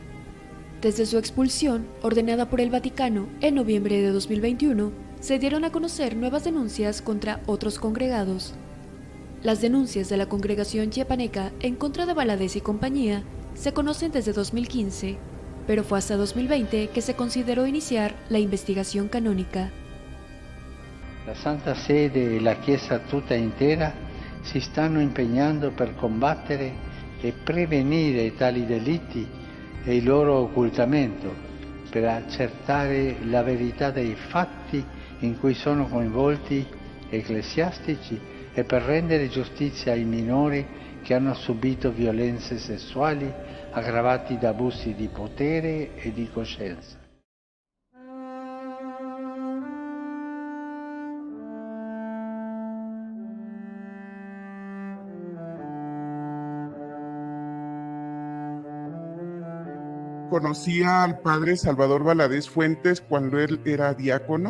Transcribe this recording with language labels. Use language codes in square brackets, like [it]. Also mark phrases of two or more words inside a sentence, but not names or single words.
[es] Desde su expulsión, ordenada por el Vaticano en noviembre de 2021, se dieron a conocer nuevas denuncias contra otros congregados. Las denuncias de la congregación chiapaneca en contra de Valadez y compañía se conocen desde 2015, pero fue hasta 2020 que se consideró iniciar la investigación canónica. [it] La Santa Sede e la Chiesa tutta intera si stanno impegnando per combattere e prevenire tali delitti e il loro occultamento, per accertare la verità dei fatti in cui sono coinvolti ecclesiastici e per rendere giustizia ai minori che hanno subito violenze sessuali aggravati da abusi di potere e di coscienza. [es] Conocí al padre Salvador Valadez Fuentes cuando él era diácono.